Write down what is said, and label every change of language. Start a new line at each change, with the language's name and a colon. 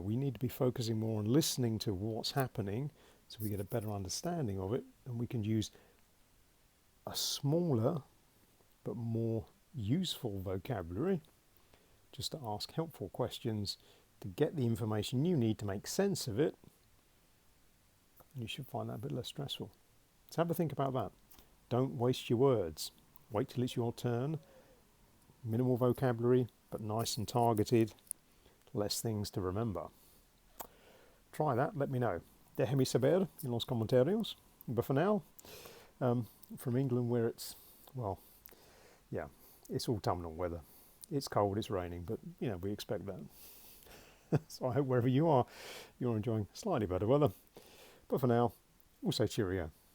English: We need to be focusing more on listening to what's happening so we get a better understanding of it, and we can use a smaller but more useful vocabulary just to ask helpful questions to get the information you need to make sense of it, and you should find that a bit less stressful. So have a think about that. Don't waste your words. Wait till it's your turn. Minimal vocabulary, but nice and targeted. Less things to remember. Try that, let me know.
Spanish: Déjame saber en los comentarios.
English: But for now, from England, where it's, well, yeah, it's autumnal weather. It's cold, it's raining, but, you know, we expect that. So I hope wherever you are, you're enjoying slightly better weather. But for now, we'll say cheerio.